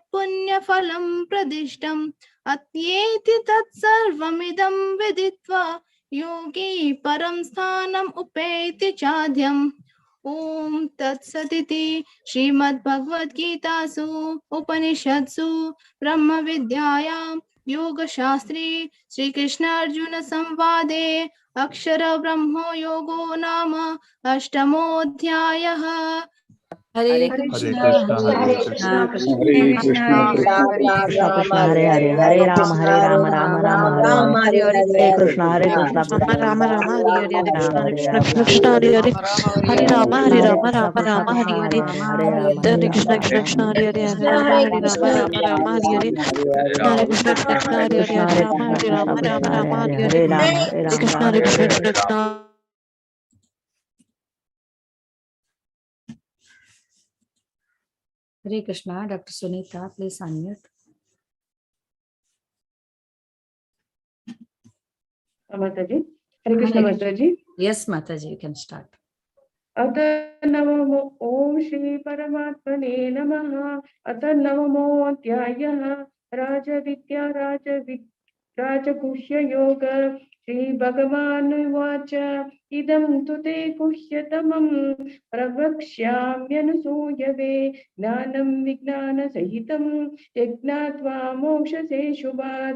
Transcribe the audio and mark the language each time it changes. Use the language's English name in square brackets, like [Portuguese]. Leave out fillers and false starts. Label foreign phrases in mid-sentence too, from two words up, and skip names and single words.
[Sanskrit] पुण्यफलं प्रदिष्टम् अत्येति तत्सर्वमिदं विदित्वा योगी परं स्थानम् उपेति चाद्यम् ओम तत्सदिति श्रीमद्भगवद्गीतासु उपनिषत्सु ब्रह्म विद्यायां योगशास्त्रे श्रीकृष्ण अर्जुन संवादे अक्षर ब्रह्मो योगो नाम अष्टमोऽध्यायः। हरे कृष्णा हरे कृष्णा कृष्ण कृष्ण हरे हरे हरे राम राम राम हरे हरे कृष्ण कृष्ण राम राम हरे हरे हरे कृष्ण हरे कृष्ण हरे कृष्ण हरे हरे हरे राम हरे राम राम हरे हरे हरे कृष्ण कृष्ण हरे हरे हरे राम राम हरे हरे हरे कृष्ण कृष्ण हरे हरे हरे राम राम हरे हरे हरे कृष्ण कृष्ण हरे कृष्णा। [English] Doctor Sunita please unmute. [Hindi] माताजी हरे कृष्ण माताजी। [English] Yes Mataji, You can start. [Sanskrit] अथ नवमो ओम श्री परमात्मने नमः। अथ नवमोऽध्यायः राजविद्या राजगुह्य योग। श्री भगवानुवाच इदं तु ते गुह्यतमं प्रवक्ष्याम्यनुसूयवे ज्ञानं विज्ञानसहितं यज्ञात्वा मोक्षसे शुभात्।